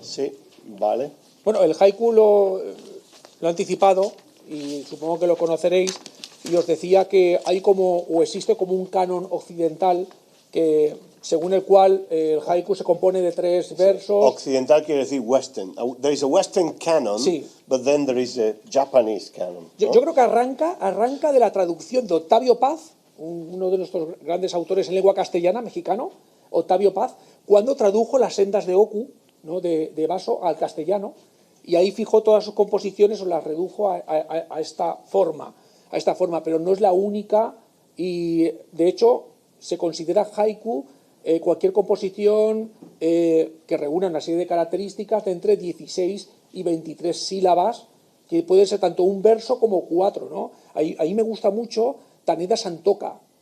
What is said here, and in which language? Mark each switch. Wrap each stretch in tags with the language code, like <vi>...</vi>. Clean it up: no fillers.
<es>Sí, vale. Bueno, el haiku lo he anticipado y supongo que lo conoceréis, y os decía que hay o existe como un canon occidental que, según el cual el haiku se compone de 3 versos. Occidental quiere decir western.</es> <en>There is a western canon,</en> <es>Sí.</es> <en>but then there is a Japanese canon.</en> <es>Yo ¿no? creo que arranca de la traducción de Octavio Paz, uno de nuestros grandes autores en lengua castellana, mexicano, Octavio Paz, cuando tradujo Las sendas de Oku, ¿no? de Vaso al castellano, y ahí fijó todas sus composiciones o las redujo a esta forma, pero no es la única, y de hecho se considera haiku cualquier composición que reúna una serie de características de entre 16 y 23 sílabas, que puede ser tanto un verso como 4, ¿no? Ahí me gusta mucho Taneda Santoka,</es>